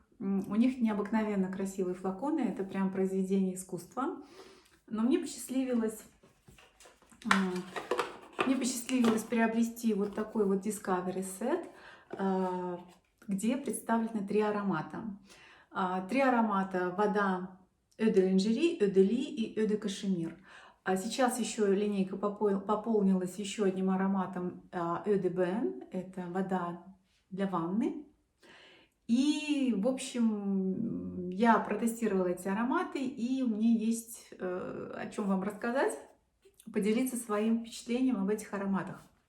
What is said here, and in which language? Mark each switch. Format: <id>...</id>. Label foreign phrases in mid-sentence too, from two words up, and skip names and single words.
<ru>У них необыкновенно красивые флаконы. Это прям произведение искусства. Но мне посчастливилось приобрести вот такой вот</ru> <en>Discovery Set,</en> <ru>где представлены три аромата. Три аромата: вода Eau de Lingerie, Eau de Lis и Eau de Cachemire. Сейчас еще линейка пополнилась еще одним ароматом Eau de Bain, это вода для ванны. И, в общем, я протестировала эти ароматы, и у меня есть о чем вам рассказать, поделиться своим впечатлением об этих ароматах.</ru>